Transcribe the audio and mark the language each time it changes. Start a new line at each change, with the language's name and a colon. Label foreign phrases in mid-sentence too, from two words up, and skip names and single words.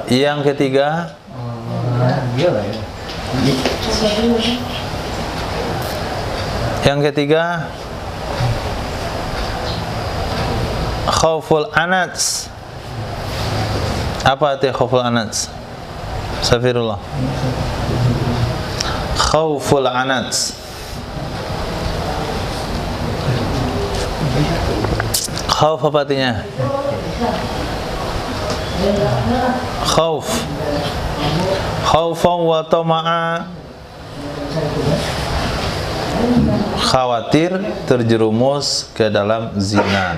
Indonesian: Yang ketiga,
Arabic: خوف العنت.
Indonesian: Apa arti khauful anats? Safirullah.
Arabic: خوف العنت.
Indonesian: Khauf apa artinya? Khauf.
Arabic: خوفا وطمعا.
Indonesian: Khawatir terjerumus ke dalam zina.